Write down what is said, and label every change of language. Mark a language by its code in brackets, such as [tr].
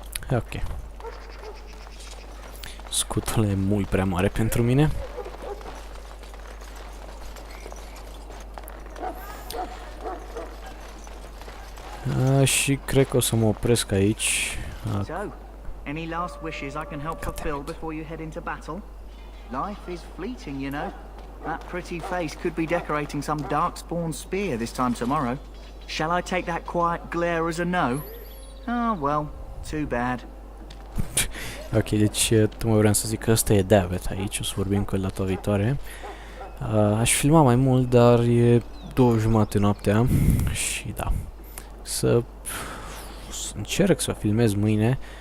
[ro] Ok. Scutul e mult prea mare pentru mine. Și cred că o să mă opresc aici. [en] So, any last wishes I can help fulfill before you head into battle? Life is fleeting, you know. That pretty face could be decorating some darkspawn spear this time tomorrow. Shall I take that quiet glare as a no? Oh, well, too bad. [ro] Ok, deci tocmai vreau să zic că ăsta e David aici, o să vorbim cu el data viitoare. Aș filma mai mult, dar e 2:30 noaptea și da, să încerc să filmez mâine.